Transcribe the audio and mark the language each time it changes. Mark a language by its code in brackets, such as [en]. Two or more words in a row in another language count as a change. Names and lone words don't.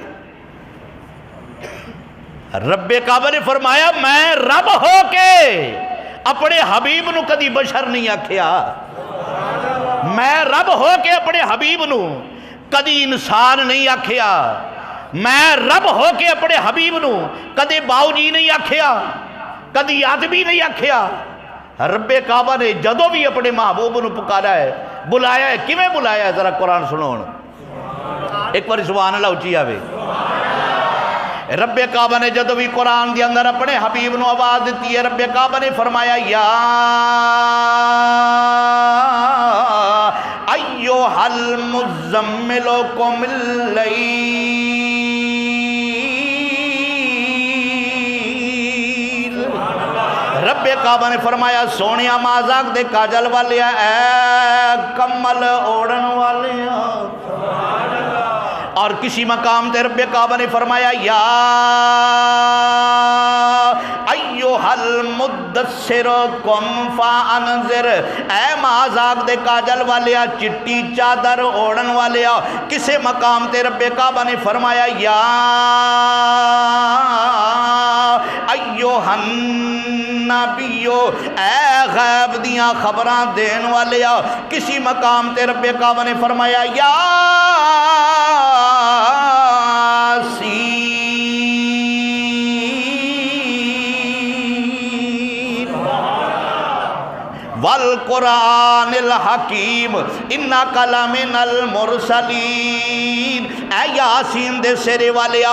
[pa] رب کعبہ نے فرمایا میں رب ہو کے اپنے حبیب نو کدی بشر نہیں آکھیا، میں رب ہو کے اپنے حبیب نو کدی انسان نہیں آکھیا، میں رب ہو کے اپنے حبیب نو کدی باؤ جی نہیں آکھیا، کدی آدمی نہیں آکھیا۔ رب کعبہ نے جدو بھی اپنے محبوب نو پکارا ہے، بلایا ہے، کیویں بلایا ہے؟ ذرا قرآن سنو۔ ایک بار [ar] سبحان اللہ [pa] اچھی آوے۔ رب کعبہ نے جدو بھی قرآن دے اندر اپنے حبیب نو آواز دیتی ہے، رب کعبہ نے فرمایا [ar] یا ایھا المزمل قم اللیل، [pa] رب کعبہ نے فرمایا سونیا مازاک دے کاجل والیا، اے کمل اوڑن والیا۔ اور کسی مقام تے رب کعبہ نے فرمایا [ar] یا ایھا المدثر قم فانذر، [pa] اے مازاک دے کاجل والیا، چٹی چادر اوڑن والیا۔ کسی مقام تے رب کعبہ نے فرمایا [ar] یا ایھا النبیو، [pa] اے غیب دیاں خبران دین والیا۔ کسی مقام تے رب کعبہ نے فرمایا [ar] یا والقرآن الحکیم انک لمن المرسلین، [pa] اے یاسین دے سرے والیا۔